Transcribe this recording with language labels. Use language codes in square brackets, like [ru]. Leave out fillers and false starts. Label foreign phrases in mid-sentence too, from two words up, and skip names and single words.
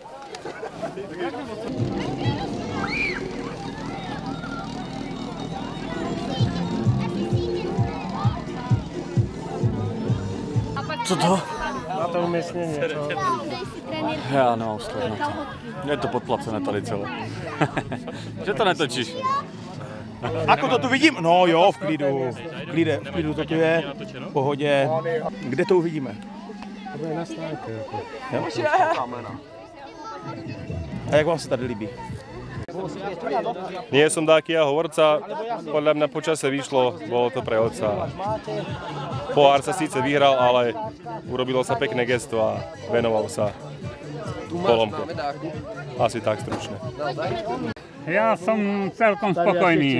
[cs] Co to? [sk] Na to umiestnenie. Ja nemám slov na to. [cs] Je to podplacené tady celé. Že to netočíš? [sk] Ako to tu vidím? [cs] No jo, v klidu to tu je, v pohodě. Kde to uvidíme? [sk] To je na stránke. [cs] A jak vám se tady líbí? [sk] Nie som taký hovorca, podľa mňa počasie vyšlo, bolo to pre otca. Pohár sa síce vyhral, ale urobilo sa pekné gesto a venoval sa Polomke. Asi tak stručne. Ja som celkom spokojný.